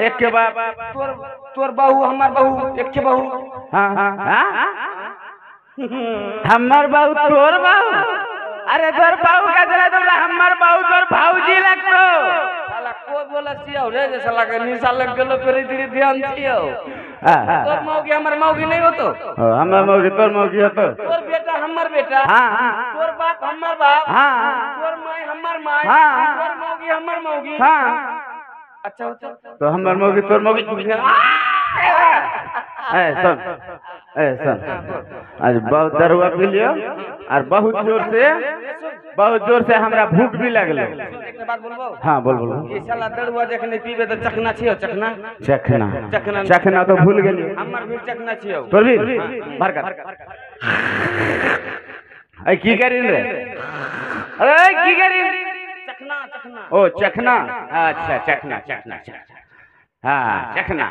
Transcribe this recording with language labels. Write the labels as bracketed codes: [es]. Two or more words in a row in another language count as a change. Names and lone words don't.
[mai] एक के बाप। तोर बहू हमार बहू एक के बहू। हाँ हाँ। हमार बहू तोर बहू? अरे तोर बहू का चला तो हमार बहू तोर भाऊजी लगतो। साला को बोला छियो रे जे साला के निशा लग गेलो फेर इधर ध्यान छियो। तोर मौगी हमर मौगी नहीं होतो? हमर मौगी तोर मौगी होतो। तोर बेटा हमर बेटा। हाँ। तोर बाप हमर बाप। हाँ। तोर माई हमर माई। हाँ। तोर मौगी हमर मौगी। हाँ। अच्छा होतो तो हमर मौगी तोर मौगी। सुन आज बहुत दरुआ पी लियो और बहुत जोर से हमरा भूख भी लगल। एक बात बोलबो? हाँ बोल बोल। ये साला दरुआ जखने पीबे तो चखना छियो। चखना चखना चखना तो भूल गेली। हमर भी चखना छियो। तोर भी भर कर। ए की करिन रे? अरे की करिन? चखना। ओ चखना। अच्छा चखना। हाँ चखना।